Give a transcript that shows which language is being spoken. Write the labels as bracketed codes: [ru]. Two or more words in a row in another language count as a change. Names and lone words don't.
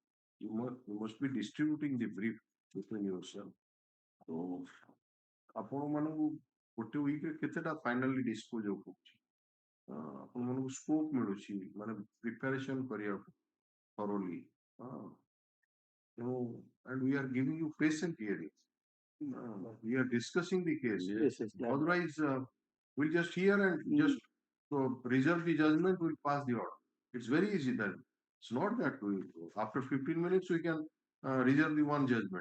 [en] You must be distributing the brief between yourself. So, [or] ଆପଣ ମାନଙ୍କୁ ଗୋଟେ ୱିକରେ କେତେଟା ଫାଇନାଲି ଡିସ୍ପୋଜ କରୁଛି ଆପଣ ମାନଙ୍କୁ ସ୍କୋପ ମିଳୁଛି ମାନେ ପ୍ରିପାରେସନ କରିବାକୁ [en] thoroughly and we are giving you patient hearing we are discussing the case otherwise we'll just hear and just reserve the judgment, we'll pass the order. It's very easy then. It's not that we, after 15 minutes we can reserve the one judgment.